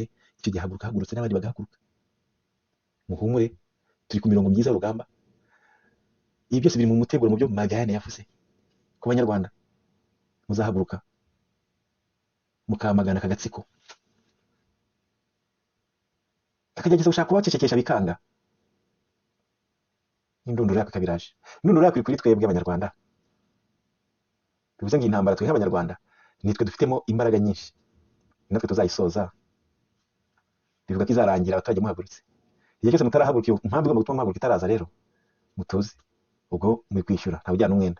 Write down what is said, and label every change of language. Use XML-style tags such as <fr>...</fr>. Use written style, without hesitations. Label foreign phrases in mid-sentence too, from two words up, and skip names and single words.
<rw>Icyo gihe hagurutse n'abandi bagahaguruka. Muhumure, turi ku mirongo myiza y'urugamba. Ibi byose biri mu muteguro mu byo Magayane yavuze ku banyarwanda. Muzahaguruka mukamagana akagatsiko, akagerageza gushaka kubacecekesha bikanga. Indunduro yako kabiraje, indunduro yako kuri twebwe abanyarwanda. bivuze ngo intambara twe nk'abanyarwanda nitwe dufitemo imbaraga nyinshi, natwe tuzayisoza. Bivuga ko izarangira abaturage muhagurutse. Igihe cyose mutarahaguruka, impamvu igomba gutuma muhaguruka itaraza rero mutuze, ubwo muri kwishyura nta ujyana umwenda.</rw>